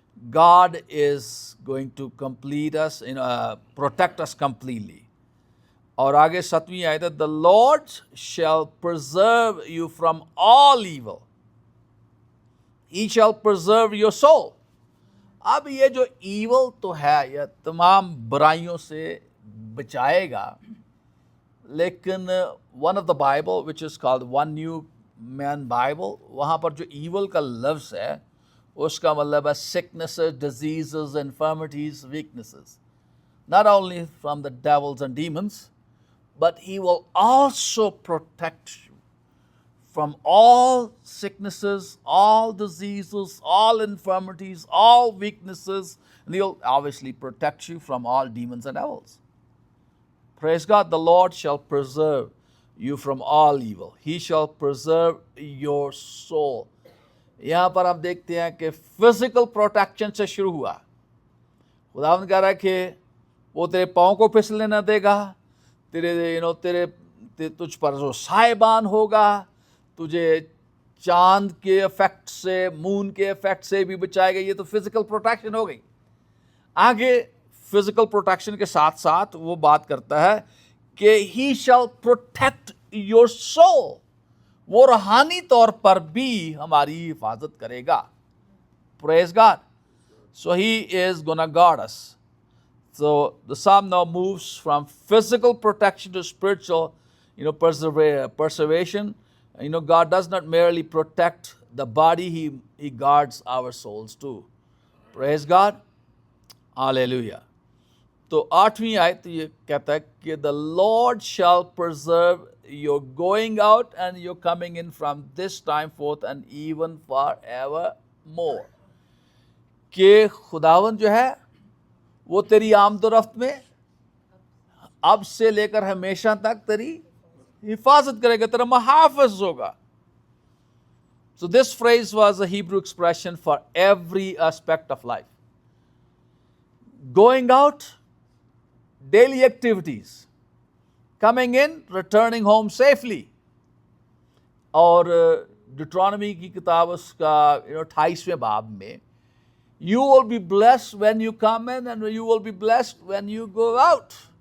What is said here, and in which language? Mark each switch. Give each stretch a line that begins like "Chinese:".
English: God is going to complete us, protect us completely.
Urdu: اور آگے 7ویں آیت ہے,
English: the Lord shall preserve you from all evil. He shall preserve your soul.
Urdu: اب یہ جو evil تو ہے, یہ تمام برائیوں سے بچائے گا, لیکن
English: one of the Bible which is called One New Man Bible,
Urdu: وہاں پر جو ایول کا لفظ ہے اس کا مطلب ہے
English: sicknesses, diseases, infirmities, weaknesses. Not only from the devils and demons, but He will also protect you from all sicknesses, all diseases, all infirmities, all weaknesses, and He'll obviously protect you from all demons and devils. Praise God. The Lord shall preserve you from all evil. He shall preserve your soul.
Urdu: یہاں پر ہم دیکھتے ہیں کہ physical protection سے شروع ہوا. خداوند کہہ رہا ہے کہ وہ تیرے پاؤں کو پھسلنے نہ دے گا, تجھ پر جو سائبان ہوگا, تجھے چاند کے افیکٹ سے, مون کے افیکٹ سے بھی بچائے گا. یہ تو فزیکل پروٹیکشن ہو گئی. آگے فزیکل پروٹیکشن کے ساتھ ساتھ وہ بات کرتا ہے کہ
English: He shall protect your soul.
Urdu: وہ روحانی طور پر بھی ہماری حفاظت کرے گا.
English: Praise God. So He is gonna guard us. So the psalm now moves from physical protection to spiritual, preservation. God does not merely protect the body, He guards our souls too. Praise God. Hallelujah.
Urdu: تو 8ویں آیت یہ کہتا ہے کہ
English: the Lord shall preserve your going out and your coming in from this time forth and even forevermore.
Urdu: کہ خداوند جو ہے وہ تیری آمد و رفت میں اب سے لے کر ہمیشہ تک تیری حفاظت کرے گا, تیرا محافظ ہوگا.
English: So this phrase was a Hebrew expression for every aspect of life. Going out, daily activities. Coming in, returning home safely.
Urdu: اور ڈیوٹرانومی کی کتاب اس کا 28ویں باب میں,
English: you will be blessed when you come in and you will be blessed when you go out.